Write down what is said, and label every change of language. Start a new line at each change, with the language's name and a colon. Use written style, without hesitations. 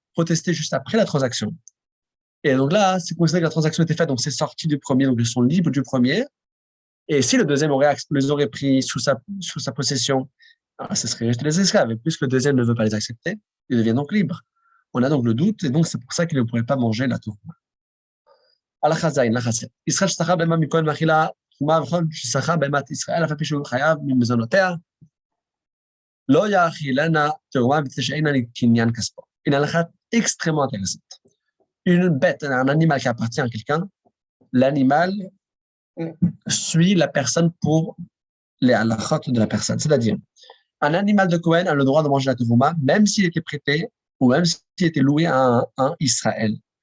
French: protester juste après la transaction. Et donc là, c'est considéré que la transaction était faite, donc c'est sorti du premier, donc ils sont libres du premier. Et si le deuxième les aurait pris sous sa possession, ce serait resté les esclaves. Et puisque le deuxième ne veut pas les accepter, ils deviennent donc libres. On a donc le doute, et donc c'est pour ça qu'ils ne pourraient pas manger la tourma.
Hebrew: הלכה זין, הלכה זין. ישראל ששכר בהמה מכהן מאכילה תרומה וכל ששכר בהמת ישראל, אף על פי שהוא חייב ממזונותיה, לא יאכילנה תרומה מפני שאינה קניין כספו.
French: Une halakha extrêmement intéressante. Une bête, un animal qui appartient à quelqu'un, l'animal suit la personne pour les halakhot de la personne. C'est-à-dire, un animal de Cohen a le droit de manger la terouma, même s'il était prêté ou même s'il était loué à un Israël.